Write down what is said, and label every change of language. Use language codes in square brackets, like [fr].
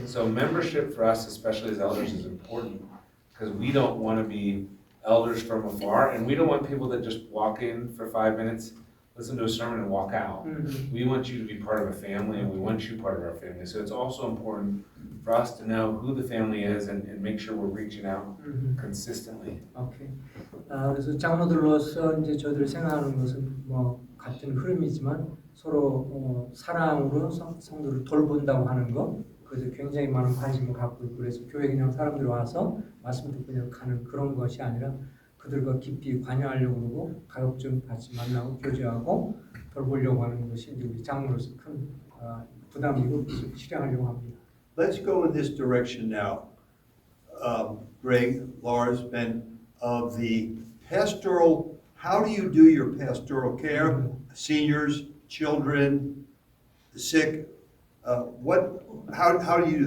[en] So membership for us, especially as elders, is important because we don't want to be elders from afar, and we don't want people that just walk in for 5 minutes, listen to a sermon, and walk out. We want you to be part of a family, and we want you part of our family. So it's also important for us to know who the family is and make sure we're reaching out consistently. Okay. [ko] 그래서 장로들로서 이제 저희들 생각하는 것은 같은 흐름이지만 서로 사랑으로 성도를 돌본다고 하는 거, 그래서 굉장히 많은 관심을 갖고 있고, 그래서 교회 그냥 사람들이 와서 말씀 듣고 그냥 가는 그런 것이 아니라 그들과 깊이 관여하려고 그러고 가급적 같이 만나고 교제하고 돌보려고 하는 것이 이제 우리 장로로서 큰 부담이고 실행하려고 합니다. [en] Let's go in this direction now. Greg, Lars, Ben, of the pastoral, how do you do your pastoral care? Seniors, children, the sick, how do you do?